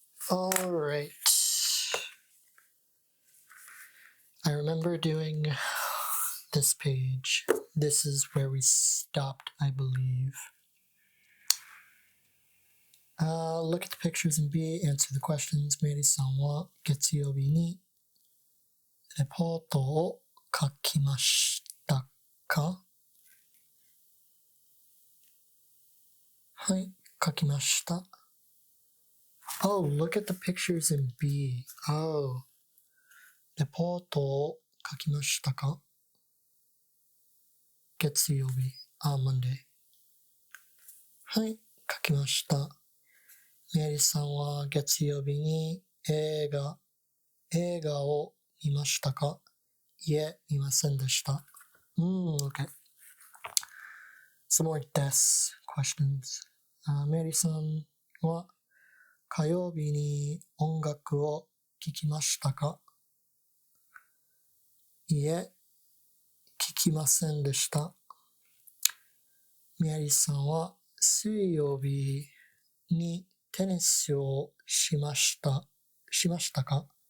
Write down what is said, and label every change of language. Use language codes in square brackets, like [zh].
[en] All right. I remember doing this page. This is where we stopped, I believe. Look at the pictures in B, answer the questions. [ja] Mary-san は月曜日にレポートを書きましたか？はい、書きました。 [en] Oh, look at the pictures in B. Oh. [ja] レポートを書きましたか？月曜日。 [en] Monday. [ja] はい、書きました。メアリーさんは月曜日に映画を見ましたか？いえ、見ませんでした。 [en] Okay. Some more deaths questions. [ja] メアリーさんは火曜日に音楽を聴きましたか？いえ、聴きませんでした。メアリーさんは水曜日にテニスをしましたか？